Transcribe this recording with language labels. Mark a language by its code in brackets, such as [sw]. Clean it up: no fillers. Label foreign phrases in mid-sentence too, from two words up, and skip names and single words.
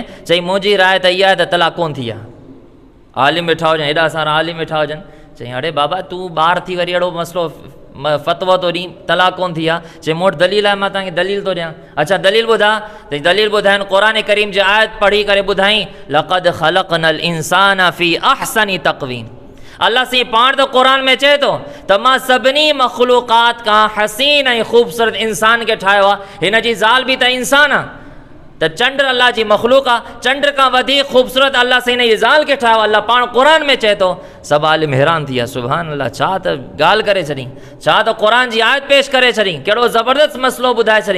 [sd] चई मुंहिंजी राय त इहा आहे त तलाक कोन थी आहे। आलिम वेठा हुजनि, हेॾा सारा आलिम वेठा हुजनि। चई अड़े बाबा तूं ॿार थी वरी अहिड़ो मसइलो फ़तवो थो ॾीं तलाक कोन थी आहे? चई मूं वटि दलील आहे, मां तव्हांखे दलील थो ॾियां। अच्छा दलील ॿुधा। त दलील ॿुधाइनि, क़ुरान करीम जी आयत पढ़ी करे ॿुधाई, [ar] لقد خلقنا الإنسان في أحسن تقويم. [sd] अल्लाह साईं पाण त क़ुरान में चए थो त मां सभिनी मख़लूक़ात खां हसीन ऐं ख़ूबसूरत इंसान खे ठाहियो आहे। हिन जी ज़ाल बि त इंसान आहे, त चंड अल्लाह जी मख़लूक़ आहे, चंड खां वधीक ख़ूबसूरत अल्लाह साईं हिन जी ज़ाल खे ठाहियो। अल्लाह पाण क़ुरान में चए थो। सभु आलिम हैरान थी विया, [ar] سبحان الله, [sd] छा त ॻाल्हि करे छॾी, छा त क़ुरान जी आयत पेश करे छॾी, कहिड़ो ज़बरदस्त मसइलो ॿुधाए छॾी।